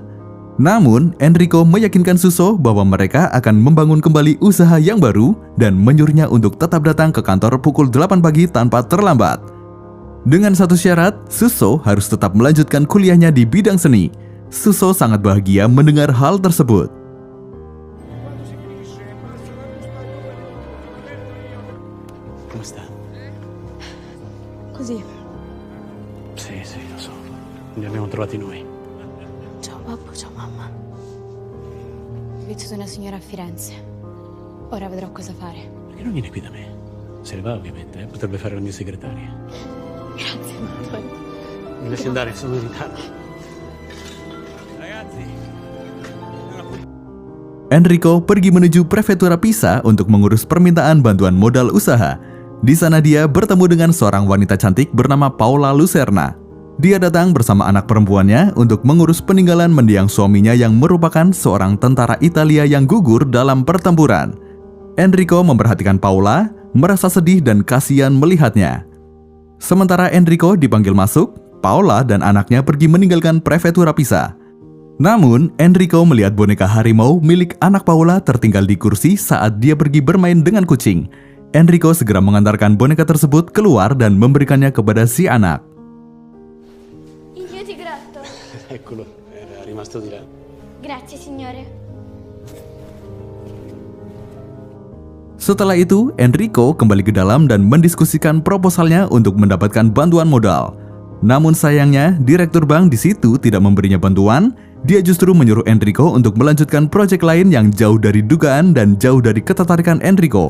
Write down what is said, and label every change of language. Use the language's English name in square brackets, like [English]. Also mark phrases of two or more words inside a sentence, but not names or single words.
[Indonesian] Namun, Enrico meyakinkan Suso bahwa mereka akan membangun kembali usaha yang baru dan menyuruhnya untuk tetap datang ke kantor pukul 8 pagi tanpa terlambat. Dengan satu syarat, Suso harus tetap melanjutkan kuliahnya di bidang seni. Suso sangat bahagia mendengar hal tersebut. [Italian] Come sta? Così. Sì, lo so. Li abbiamo trovati noi. Ciao babbo, ciao mamma. Ho visto una signora a Firenze. Ora vedrò cosa fare. Perché non viene qui da me? Se ne va ovviamente, potrebbe fare la mia segretaria. Grazie, dottore. Mi lasci andare, sono in ritardo. [Indonesian] Enrico pergi menuju prefektura Pisa untuk mengurus permintaan bantuan modal usaha. Di sana dia bertemu dengan seorang wanita cantik bernama Paola Lucerna. Dia datang bersama anak perempuannya untuk mengurus peninggalan mendiang suaminya yang merupakan seorang tentara Italia yang gugur dalam pertempuran. Enrico memperhatikan Paola, merasa sedih dan kasihan melihatnya. Sementara Enrico dipanggil masuk, Paola dan anaknya pergi meninggalkan prefektura Pisa. Namun, Enrico melihat boneka harimau milik anak Paola tertinggal di kursi saat dia pergi bermain dengan kucing. Enrico segera mengantarkan boneka tersebut keluar dan memberikannya kepada si anak. [Italian] Io ti gratto. Eccolo, era rimasto di là. Grazie, signore. [Indonesian] Setelah itu, Enrico kembali ke dalam dan mendiskusikan proposalnya untuk mendapatkan bantuan modal. Namun sayangnya, direktur bank di situ tidak memberinya bantuan. Dia justru menyuruh Enrico untuk melanjutkan proyek lain yang jauh dari dugaan dan jauh dari ketertarikan Enrico.